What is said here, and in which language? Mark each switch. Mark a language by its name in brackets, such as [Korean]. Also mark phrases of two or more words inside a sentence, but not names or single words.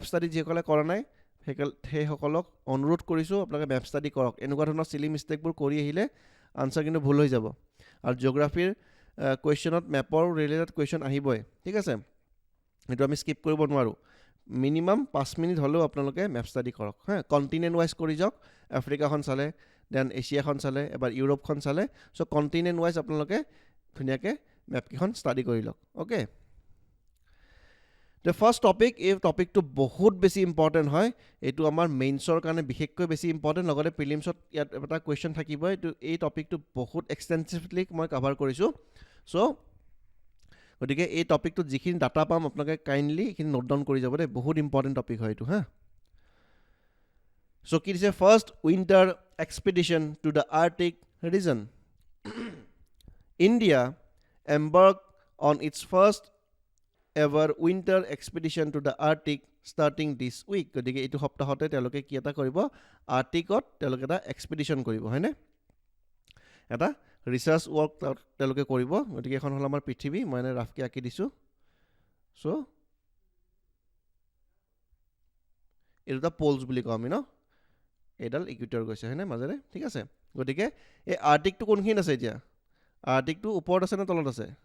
[Assamese] ষ্টাডি যিসকলে কৰা নাই সেই সকলক অনুৰোধ কৰিছো আপোনালোকে [English] map study [Assamese] কৰক এনেকুৱা ধৰণৰ সিলি মিস্টেকবোৰ কৰি আহিলে আনসাৰ কিন্তু ভুল হৈ যাব আৰু জিওগ্ৰাফিৰ কোৱেশ্চনত ম্যাপৰ [English] related question [Assamese] আহিবই ঠিক আছে এটো আমি স্কিপ কৰিব নোৱাৰো [English] minimum 5 minute [Assamese] হলেও আপোনালোকে [English] map study [Assamese] কৰক হা [English] continent wise [Assamese] কৰি যাওক আফ্ৰিকাখন চালে দেন এছিয়াখন চালে এবাৰ ইউৰোপখন চালে সো [English] continent wise [Assamese] আপোনালোকে ধুনিয়াকে ম্যাপ কিখন ষ্টাডি কৰি লওক ওকে [English] The first topic [Assamese] এই টপিকটো বহুত বেছি ইম্পৰ্টেন্ট হয় এটো আমাৰ মেইনছৰ কাৰণে বিশেষকৈ বেছি ইম্পৰ্টেন্ট লগতে প্ৰিলিমছত ইয়াত এটা কোৱেশ্চন থাকিব এটো এই টপিকটো বহুত এক্সটেন্সিভলি মই কভাৰ কৰিছো সো গতিকে এই টপিকটো যিখিনি ডাটা পাম আপোনালোকে কাইন্ডলি এখিনি [English] note down [Assamese] কৰি যাব দে বহুত [English] important topic [Assamese] হয় এটো হা সো কি দিছে [English] first winter expedition to the Arctic region India embarked on its first ever winter expedition to the Arctic starting this week [Assamese] গতিকে এইটো সপ্তাহতে তেওঁলোকে কি এটা কৰিব আৰ্কটিকত তেওঁলোকে এটা এক্সপেডিশন কৰিব হয়নে এটা [English] research work [Assamese] তেওঁলোকে কৰিব গতিকে এখন হ'ল আমাৰ পৃথিৱী মই এনে ৰাফকৈ আঁকি দিছোঁ চ' এইটো এটা পলছ বুলি কওঁ আমি ন এইডাল ইকুৱেটৰ গৈছে হয়নে মাজেৰে ঠিক আছে গতিকে এই আৰ্টিকটো কোনখিনিত আছে এতিয়া আৰ্টিকটো ওপৰত আছে নে তলত আছে